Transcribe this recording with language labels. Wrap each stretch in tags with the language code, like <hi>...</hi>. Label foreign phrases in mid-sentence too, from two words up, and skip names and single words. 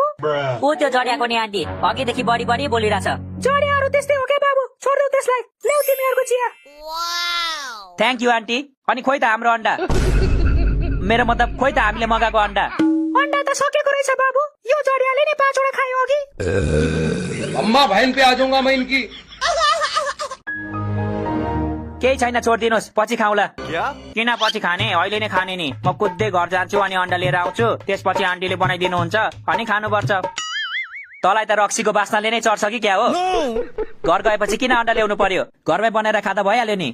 <ne>ऊ त्यो जडियाको नि आन्टी, अघिदेखि बढी बोलिरहेछ। जडियाहरू त्यस्तै हो क्या बाबु, छोड्देऊ त्यसलाई। ल्याउ तिमीहरूको चिया।</ne> <en>Thank you</en> <ne>आन्टी। अनि खोइ त हाम्रो अन्डा? मेरो मतलब खोइ त हामीले मगाएको अन्डा? अन्डा त सकेको रहेछ बाबु, यो जडियाले नि 5वटा खायो अघि।</ne> <hi>अम्मा बहन पे आ जाऊंगा मैं इनकी।</hi> <ne>केही छैन, छोडिदिनुहोस्, पछि खाउँला। किन पछि खाने, अहिले नै खाने नि। म कुद्दै घर जान्छु अनि अन्डा लिएर आउँछु, त्यसपछि आन्टीले बनाइदिनुहुन्छ अनि खानुपर्छ। तँलाई त रक्सीको बास्नाले नै चढ्छ कि क्या हो? घर गएपछि किन अन्डा ल्याउनु पर्यो? घरमै बनाएर खाँदा भइहाल्यो नि।</ne>